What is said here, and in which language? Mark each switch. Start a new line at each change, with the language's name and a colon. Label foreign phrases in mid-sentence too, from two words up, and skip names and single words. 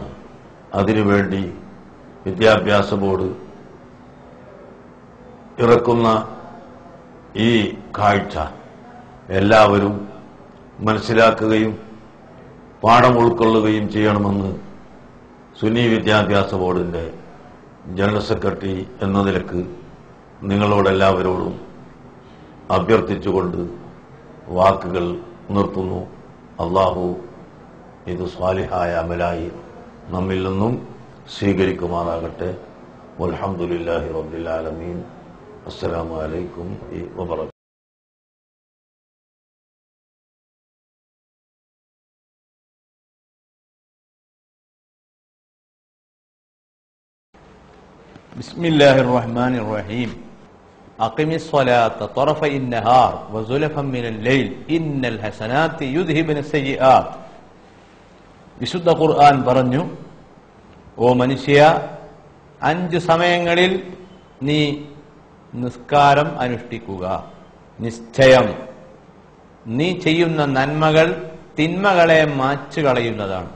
Malayalam: അതിനുവേണ്ടി വിദ്യാഭ്യാസ ബോർഡ് ഇറക്കുന്ന ഈ കാഴ്ച എല്ലാവരും മനസ്സിലാക്കുകയും പാഠം ഉൾക്കൊള്ളുകയും ചെയ്യണമെന്ന് സുന്നി വിദ്യാഭ്യാസ ബോർഡിന്റെ ജനറൽ സെക്രട്ടറി എന്ന നിലക്ക് നിങ്ങളോടെല്ലാവരോടും അഭ്യർത്ഥിച്ചുകൊണ്ട് വാക്കുകൾ നിർത്തുന്നു. അല്ലാഹു ഇത് സ്വാലിഹായ അമലായി നമ്മിൽ നിന്നും സ്വീകരിക്കുമാറാകട്ടെ.
Arabic: والحمد لله رب العالمين. السلام عليكم وبركاته. بسم الله الرحمن الرحيم. أقم الصلاة طرفي النهار وزلفا من الليل إن الحسنات يذهبن السيئات.
Malayalam: വിശുദ്ധ ഖുർആൻ പറഞ്ഞു, ഓ മനുഷ്യ, 5 സമയങ്ങളിൽ നീ നിസ്കാരം അനുഷ്ഠിക്കുക. നിശ്ചയം നീ ചെയ്യുന്ന നന്മകൾ തിന്മകളെ മാച്ചു കളയുന്നതാണ്.